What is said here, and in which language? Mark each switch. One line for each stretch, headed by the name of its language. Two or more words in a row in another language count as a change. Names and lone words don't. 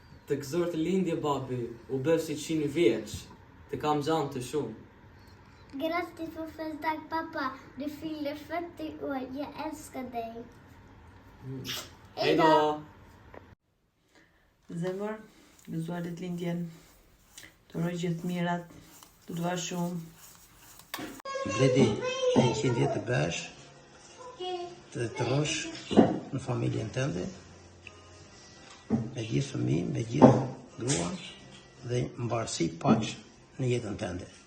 Albanian: Të gëzuar të lindje babi, u bëv si 100 vjeç, të kam gjanë të shumë.
Swedish: Grattis för födelsedag pappa, du fyller 40 år, jag älskar dig. Hej då!
Albanian: Zemër, gëzuar ditëlindjen. Të uroj gjithë mirat, të dua shumë. Bledi, 100 vjetë të besh, të rosh në familjen tënde, me gjithë fëmijë, me gjithë gruan dhe mbarësi paq në jetën tënde.